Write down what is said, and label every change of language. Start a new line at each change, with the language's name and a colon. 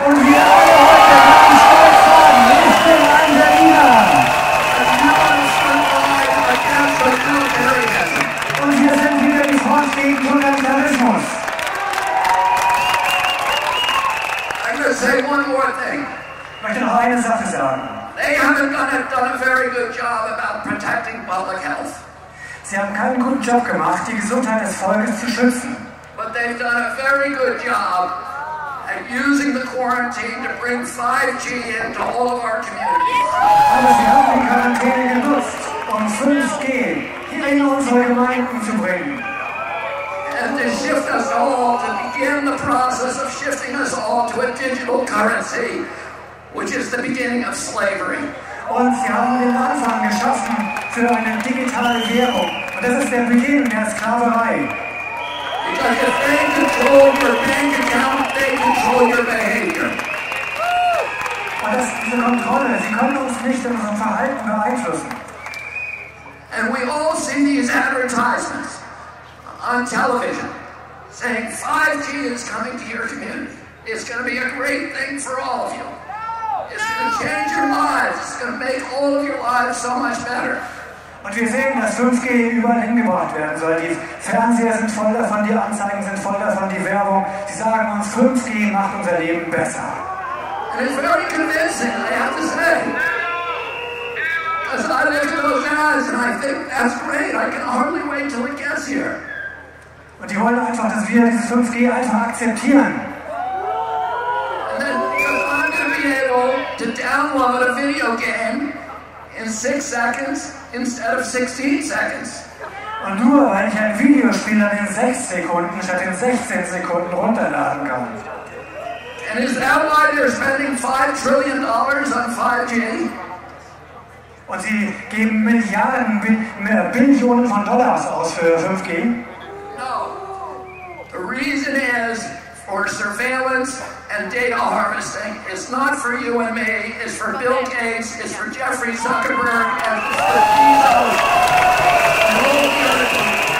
German: Und wir alle heute können stolz sagen, ich bin ein Berliner. Und wir sind wieder die Front gegen Totalitarismus.
English: I'm going to say one more thing.
German: Ich möchte noch eine Sache sagen.
English: They haven't done a very good job about protecting public health.
German: Sie haben keinen guten Job gemacht, die Gesundheit des Volkes zu schützen.
English: But they've done a very good job at using the quarantine to bring 5G into all of our communities.
German: Aber sie haben die Quarantäne genutzt, um 5G hier in unsere Gemeinden zu bringen.
English: And to shift us all, to begin the process of shifting us all to a digital currency, which is the beginning of slavery.
German: Und sie haben den Anfang geschaffen für eine digitale Währung. Und das ist der Beginn der Sklaverei.
English: Because if they control your bank account, they control your behavior.
German: Und das ist diese Kontrolle. Sie können uns nicht in unserem Verhalten beeinflussen.
English: And we all see these advertisements on television saying 5G is coming to your community. It's going to be a great thing for all of you. It's going to change your lives. It's going to make all of your lives so much better.
German: Und wir sehen, dass 5G überall hingebracht werden soll. Die Fernseher sind voll davon, die Anzeigen sind voll davon, die Werbung. Sie sagen uns, 5G macht unser Leben besser.
English: And it's very convincing, I have to say. Because I look at those ads and I think, that's great, I can hardly wait till it gets here.
German: Und die wollen einfach, dass wir dieses 5G einfach akzeptieren.
English: And then, because I'm going to be able to download a video game in 6 seconds instead of 16 seconds.
German: Und nur weil ich ein Videospiel dann in 6 Sekunden statt in 16 Sekunden runterladen kann.
English: And is that why they're spending $5 trillion on 5G?
German: Und sie geben Milliarden, Billionen von Dollars aus für 5G.
English: No. The reason is for surveillance and data harvesting. It's not for you and me. It's for Bill Gates. It's for Jeffrey Zuckerberg. And it's for Bezos. And all the other people.